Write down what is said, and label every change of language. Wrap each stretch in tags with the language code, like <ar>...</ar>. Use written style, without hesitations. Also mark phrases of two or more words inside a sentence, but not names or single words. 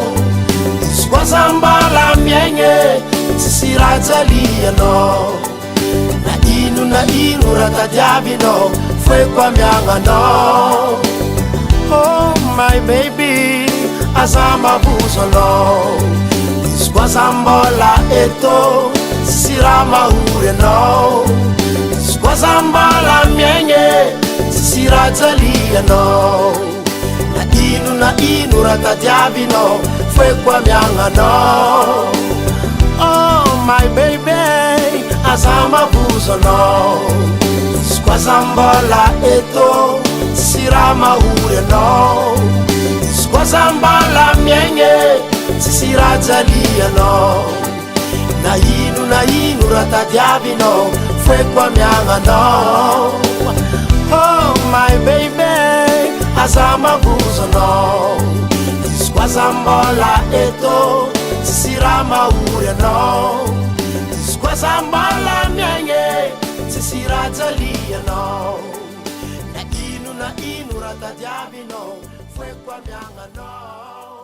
<mg>Squazambola miaigny, tsisy raha jaly anao. Na ino raha tadiavinao, foeko amiagnanao.</mg> <en>Oh my baby,</en> <mg>aza mavozo anao. Squazambola eto, tsisy raha mahory anao. Squazambola miaigny, tsisy raha jaly anao. Na ino raha tadiavinao, foeko amiagnanao.</mg> <en>Oh my baby,</en> <mg>aza mavozo anao. Squazambola eto, tsisy raha mahory anao. Squazambola miaigny, tsisy raha jaly anao. Na ino raha tadiavinao, foeko amiagnanao.</mg> <en>Oh my baby,</en> <mg>aza mavozo anao. Squazambola eto, tsisy raha mahory anao. Squazambola miaigny, tsisy raha jaly anao. Na ino raha tadiavinao, foeko amiagnanao.</mg>